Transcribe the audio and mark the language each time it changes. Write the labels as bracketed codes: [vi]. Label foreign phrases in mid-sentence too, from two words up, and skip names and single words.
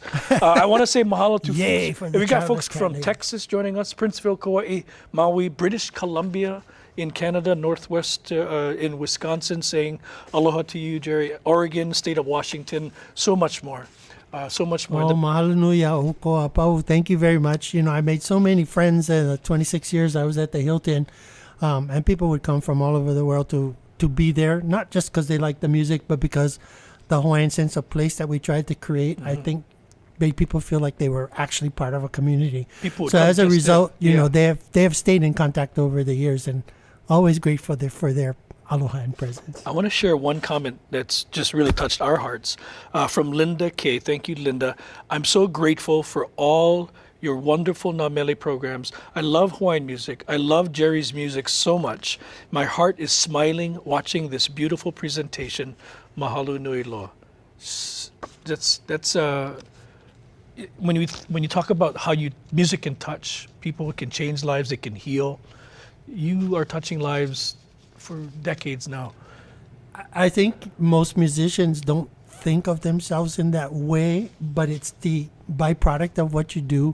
[en] I want to say mahalo to Yay folks. for the We got childless folks cat from lady. Texas joining us, Princeville, Kauai, Maui, British Columbia in Canada, Northwest in Wisconsin, saying aloha to you, Jerry, Oregon, state of Washington, so much more. So much more. [haw] Oh, mahalo nui a o koa pau. [en] Thank you very much. You know, I made so many friends in the 26 years I was at the Hilton, and people would come from all over the world to be there, not just because they like the music, but because the Hawaiian sense of place that we tried to create, I think, made people feel like they were actually part of a community. People would So come as a just result, there. you know, they have stayed in contact over the years, and always grateful for their aloha and presence. I want to share one comment that's just really touched our hearts from Linda K. Thank you, Linda. I'm so grateful for all your wonderful Nā Mele programs. I love Hawaiian music. I love Jerry's music so much. My heart is smiling watching this beautiful presentation. [haw] Mahalo nui loa. [en] That's when you talk about how music can touch people, it can change lives, it can heal. You are touching lives for decades now. I think most musicians don't think of themselves in that way, but it's the byproduct of what you do.